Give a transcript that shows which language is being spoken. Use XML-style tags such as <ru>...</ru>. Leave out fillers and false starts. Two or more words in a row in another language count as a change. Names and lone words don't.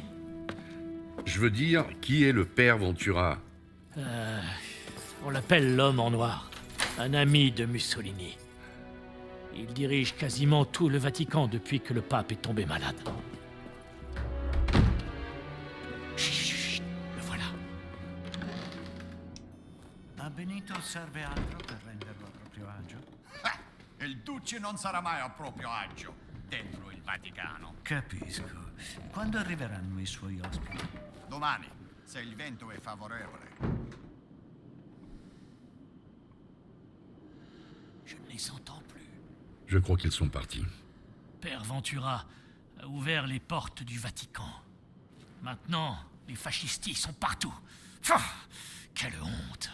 <fr>Je veux dire, qui est le père Ventura? On l'appelle l'homme en noir. Un ami de Mussolini. Il dirige quasiment tout le Vatican depuis que le pape est tombé malade. Chut, le voilà.</fr> <it>A Benito serve altro per renderlo a proprio agio? Il Duce non sarà mai a proprio agio dentro il Vaticano. Capisco. Quando arriveranno i suoi ospiti? Domani, se il vento è favorevole.</it> <fr>Je ne les entends plus. Je crois qu'ils sont partis. Père Ventura a ouvert les portes du Vatican. Maintenant, les fascistis sont partout. Quelle honte!</fr>